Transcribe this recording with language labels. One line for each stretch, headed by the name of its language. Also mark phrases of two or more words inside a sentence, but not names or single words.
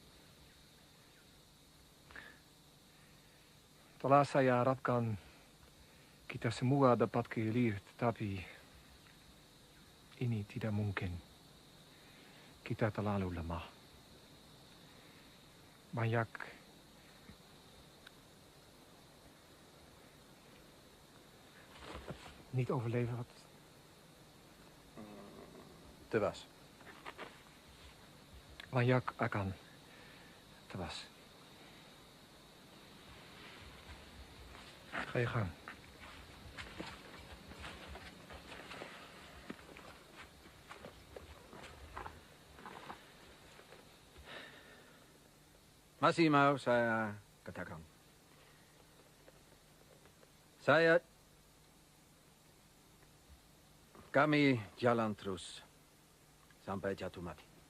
Indonesian: Telah saya harapkan kita semua dapat kehilir, tetapi ini tidak mungkin. Kita terlalu lemah. Banyak
Dutch: niet overleven.
Indonesian: Tewas. Banyak akan tewas.
Dutch: Ga je gang.
Indonesian: Masih mau saya katakan. Kami jalan terus sampai jatuh mati.